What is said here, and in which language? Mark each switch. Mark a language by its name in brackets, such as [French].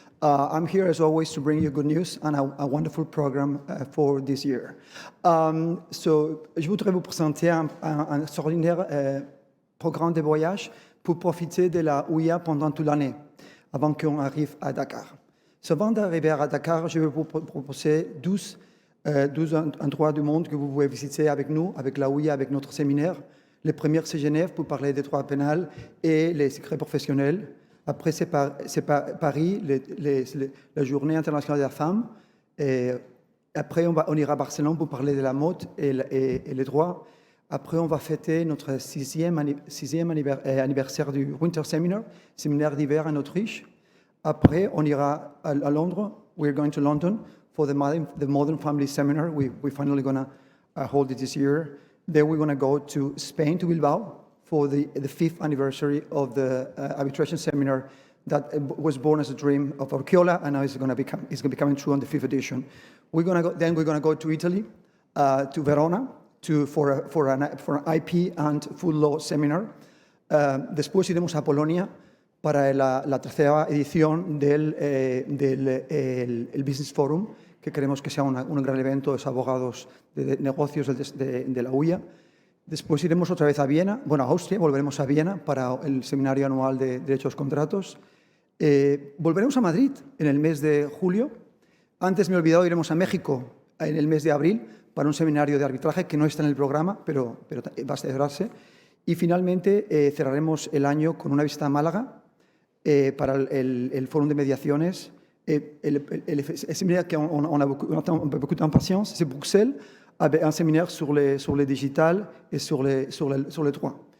[English] I'm here as always to bring you good news and a wonderful program for this year. [French] Je voudrais vous présenter un extraordinaire programme de voyage pour profiter de la UIA pendant toute l'année, avant qu'on arrive à Dakar. Avant d'arriver à Dakar, je vais vous proposer 12 endroits du monde que vous pouvez visiter avec nous, avec la UIA, avec notre séminaire. Le premier, c'est Genève pour parler des droits pénals et les secrets professionnels. Après, c'est Paris, la Journée internationale de la femme. Et après, on ira à Barcelone pour parler de la mode et les droits. Après, on va fêter notre sixième anniversaire du Winter Seminar, séminaire d'hiver en Autriche. Après, on ira à Londres. [English] We're going to London for the Modern Family Seminar. We're finally going to hold it this year. Then we're going to go to Spain, to Bilbao, for the 5th anniversary of the arbitration seminar that was born as a dream of Orchiola, and now it's going to become true on the 5th edition. We're going to go to Italy, to Verona, for an IP and full law seminar. [Spanish] Después iremos a Polonia para la tercera edición del Business Forum, que queremos que sea un gran evento de los abogados de negocios de la UIA. Después iremos otra vez a Viena, a Austria, volveremos a Viena para el seminario anual de derechos contratos. Volveremos a Madrid en el mes de julio. Antes me he olvidado, iremos a México en el mes de abril para un seminario de arbitraje que no está en el programa, pero va a celebrarse. Y finalmente cerraremos el año con una visita a Málaga para el Fórum de Mediaciones. [French] Le séminaire qu'on a beaucoup d'impatience, c'est Bruxelles, avec un séminaire sur le digital et sur les droits.